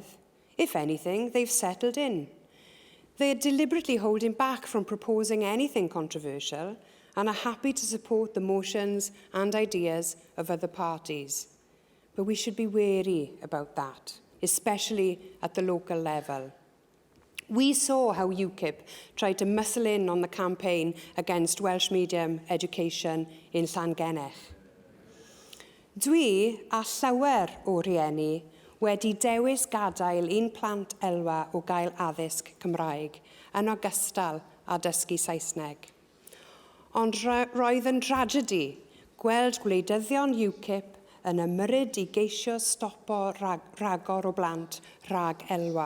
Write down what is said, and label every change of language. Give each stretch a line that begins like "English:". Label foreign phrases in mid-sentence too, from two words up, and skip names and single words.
English: If anything, they've settled in. They are deliberately holding back from proposing anything controversial and are happy to support the motions and ideas of other parties. But we should be wary about that, especially at the local level. We saw how UKIP tried to muscle in on the campaign against Welsh medium education in Llangennech.
Welsh: Dwi a llawer o rieni wedi dewis gadael un plant elwa o gael addysg Cymraeg yn ogystal â dysgu Saesneg. Ond roedd yn dragedi gweld gwleidyddion UKIP yn ymryd I geisio stopo ragor o blant rhag elwa.